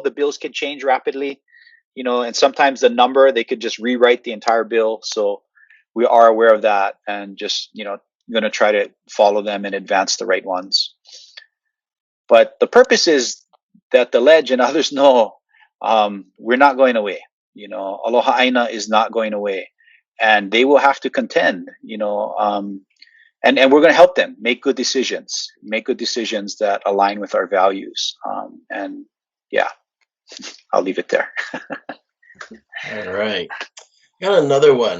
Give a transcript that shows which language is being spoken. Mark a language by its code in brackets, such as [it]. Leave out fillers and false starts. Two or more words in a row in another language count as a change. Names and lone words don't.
[en] The bills can change rapidly, and sometimes the number, they could just rewrite the entire bill. So we are aware of that and just, going to try to follow them and advance the right ones. But the purpose is that the ledge and others know we're not going away. [haw] Aloha ʻāina [en] is not going away. And they will have to contend, and we're going to help them make good decisions that align with our values. And yeah, I'll leave it there. All right. Got another one.